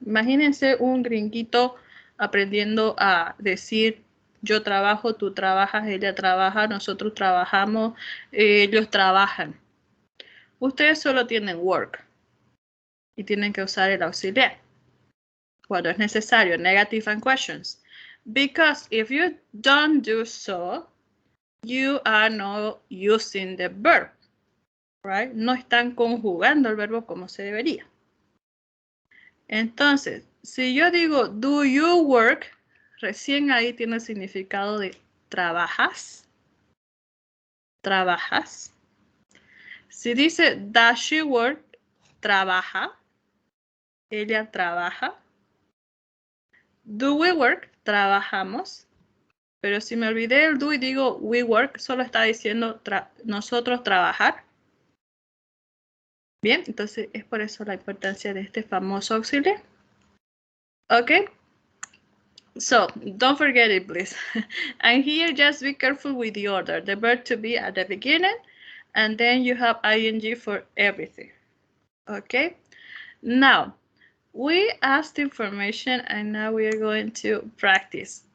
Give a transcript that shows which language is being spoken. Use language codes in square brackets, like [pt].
[es] Imagínense un gringuito aprendiendo a decir yo trabajo, tú trabajas, ella trabaja, nosotros trabajamos, ellos trabajan. Ustedes solo tienen work y tienen que usar el auxiliar cuando es necesario, [en] negative and questions. Because if you don't do so, you are not using the verb, right? [es] No están conjugando el verbo como se debería. Entonces, si yo digo, [en] do you work? [es] Recién ahí tiene el significado de trabajas. Trabajas. Si dice, [en] does she work? [es] Trabaja. Ella trabaja. [en] Do we work? [es] Trabajamos. Pero si me olvidé el do y digo [en] we work, [es] solo está diciendo nosotros trabajar. Bien, entonces es por eso la importancia de este famoso auxiliar. [en] Okay. So, don't forget it, please. And here, just be careful with the order. The verb to be at the beginning, and then you have ing for everything. Okay. Now, we asked information, and now we are going to practice.